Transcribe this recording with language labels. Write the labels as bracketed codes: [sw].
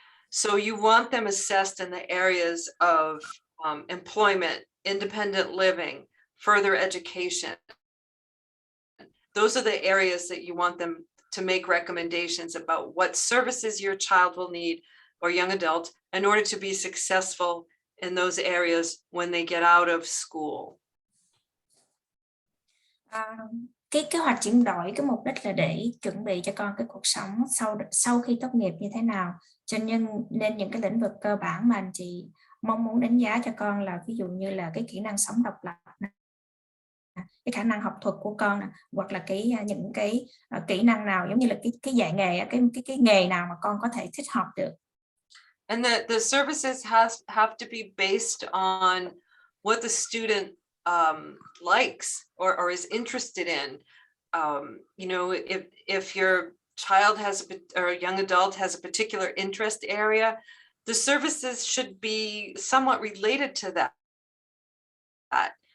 [en] So you want them assessed in the areas of employment, independent living, further education. Those are the areas that you want them to make recommendations about what services your child will need or young adult in order to be successful in those areas when they get out of school. [vi] Cái kế hoạch chuyển đổi, cái mục đích là để chuẩn bị cho con cái cuộc sống sau khi tốt nghiệp như thế nào. Cho nên những cái lĩnh vực cơ bản mà anh chị mong muốn đánh giá cho con là ví dụ như là cái kỹ năng sống độc lập, cái khả năng học thuật của con, hoặc là những cái kỹ năng nào giống như là cái dạy nghề, cái nghề nào mà con có thể thích học được. [en] And the services have to be based on what the student likes or is interested in. If your child or a young adult has a particular interest area, the services should be somewhat related to that.